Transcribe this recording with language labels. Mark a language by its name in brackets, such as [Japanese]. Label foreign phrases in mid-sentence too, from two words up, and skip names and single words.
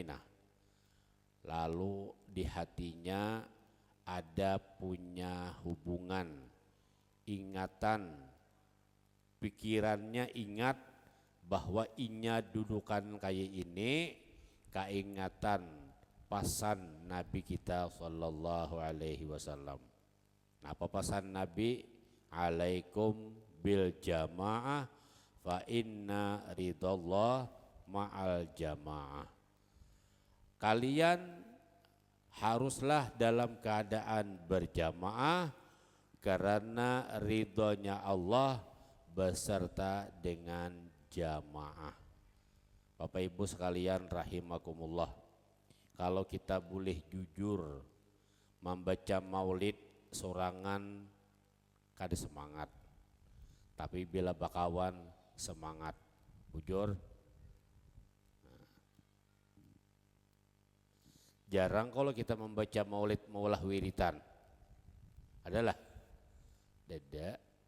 [Banjar] Nah, lalu di hatinya ada punya hubungan, ingatan, pikirannya ingat bahwa inya dudukan kayak ini, keingatan pasan Nabi kita [Arabic] صلى الله عليه وسلم. [Banjar] Nah, apa pasan Nabi? [Arabic] عليكم بالجماعة فإن رضا الله مع الجماعة. [Indonesian] Kalian haruslah dalam keadaan berjamaah karena ridhonya Allah beserta dengan jamaah. [Banjar] Bapak Ibu sekalian rahimakumullah, kalau kita boleh jujur membaca maulid sorangan kada semangat, tapi bila bakawan semangat. Bujur. Jarang kalau kita membaca maulid maulah wiritan. Adalah dada.